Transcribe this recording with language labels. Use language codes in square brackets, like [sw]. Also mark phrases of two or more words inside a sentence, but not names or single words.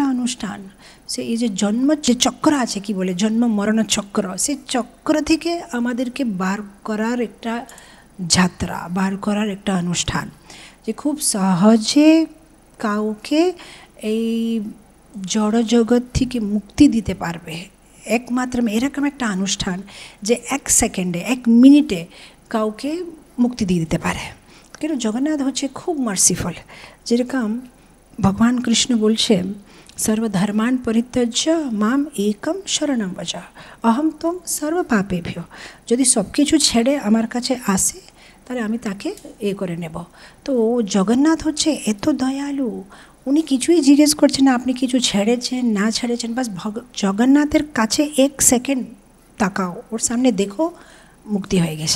[bn] অনুষ্ঠান, সে এই যে জন্ম যে চক্র আছে, কি বলে জন্ম মরণ চক্র, সেই চক্র থেকে আমাদেরকে বার করার একটা যাত্রা, বার করার একটা অনুষ্ঠান, যে খুব সহজে কাউকে এই জড় জগৎ থেকে মুক্তি দিতে পারবে একমাত্র এরকম একটা অনুষ্ঠান, যে 1 সেকেন্ডে 1 মিনিটে কাউকে মুক্তি দিয়ে দিতে পারে। কেন জগন্নাথ হচ্ছে খুব মার্সিফুল। যেরকম ভগবান কৃষ্ণ বলছে, [sa] সর্বধর্মান পরিত্যজ্য মাম একম শরণম ব্রজ অহম ত্বং সর্ব পাপেভ্যো। [bn] যদি সব কিছু ছেড়ে আমার কাছে আসে, তাহলে আমি তাকে করে নেব। তো জগন্নাথ হচ্ছে এত দয়ালু, উনি কিছুই জিজ্ঞেস করছেন না আপনি কিছু ছেড়েছেন না ছেড়েছেন, বাস জগন্নাথের কাছে 1 সেকেন্ড তাকাও, ওর সামনে দেখো, মুক্তি হয়ে গেছে।